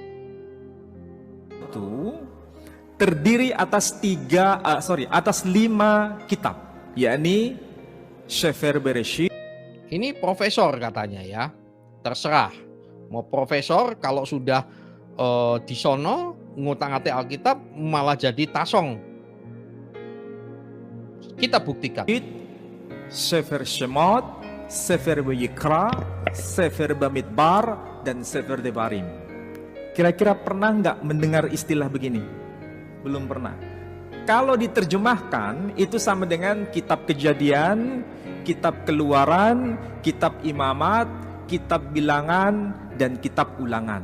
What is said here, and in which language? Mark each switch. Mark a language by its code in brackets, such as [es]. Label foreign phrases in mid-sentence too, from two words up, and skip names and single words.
[id] Itu terdiri atas 5 kitab, yakni Sefer Bereshit. Ini profesor katanya ya, terserah mau profesor, kalau sudah di sono ngutang-atik Alkitab malah jadi tasong. Kita buktikan. Sefer Shemot, Sefer Vayikra, Sefer Bamidbar, dan Sefer Devarim. Kira-kira pernah nggak mendengar istilah begini? Belum pernah. Kalau diterjemahkan itu sama dengan kitab Kejadian, kitab Keluaran, kitab Imamat, kitab Bilangan, dan kitab Ulangan.